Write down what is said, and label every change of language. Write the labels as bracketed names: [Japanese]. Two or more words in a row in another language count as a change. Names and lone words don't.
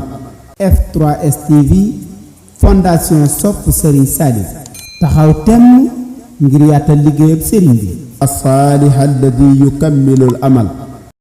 [Wolof] F3S TV fondation sopp Serigne Salif taxaw temm ngir yaatal liggéeyub Serigne bi [Arabic] الصالح الذي يكمل الأمل.